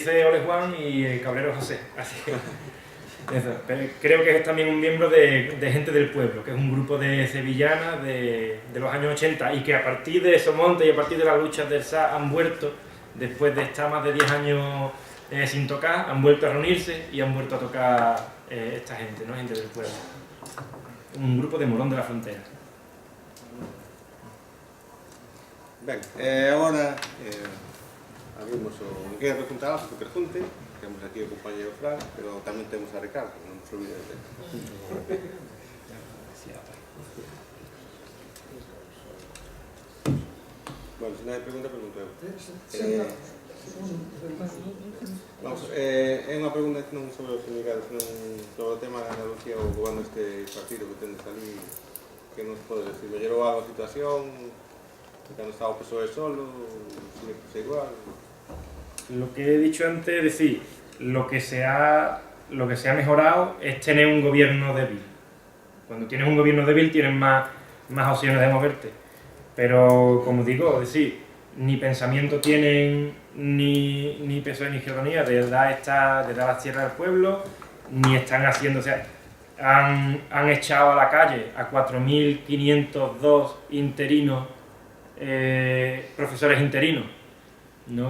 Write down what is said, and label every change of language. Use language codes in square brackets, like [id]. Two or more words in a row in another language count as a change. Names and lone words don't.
[es] dice Ole Juan y el Cabrero José, así que... Eso, pero creo que es también un miembro de Gente del Pueblo, que es un grupo de sevillanas de los años 80 y que a partir de Somonte y a partir de las luchas del SA han vuelto, después de estar más de 10 años sin tocar, han vuelto a reunirse y han vuelto a tocar esta gente, ¿no? Gente del Pueblo. Un grupo de Morón de la Frontera. [gl] Ben, agora abrimos o que queda preguntar algo, que pregunte. Temos aquí o compañero Fran, pero tamén temos a Ricardo, non nos olvides de él. Bueno, se non hai pregunta, pregunto eu. Vamos, é unha pregunta non sobre os sindicatos, senón sobre o tema de Andalucía ou goberno este partido que tendes ali, que nos pode decir, mellorou algo a situación, cando estaba o PSOE solo, sigue igual. [es] Lo que he dicho antes es decir, lo que se ha mejorado es tener un gobierno débil. Cuando tienes un gobierno débil tienes más opciones de moverte. Pero, como digo, es decir, ni pensamiento tienen ni PSOE ni Izquierda Unida de dar las tierras al pueblo, ni están haciendo, o sea, han echado a la calle a 4.502 interinos, profesores interinos, ¿no?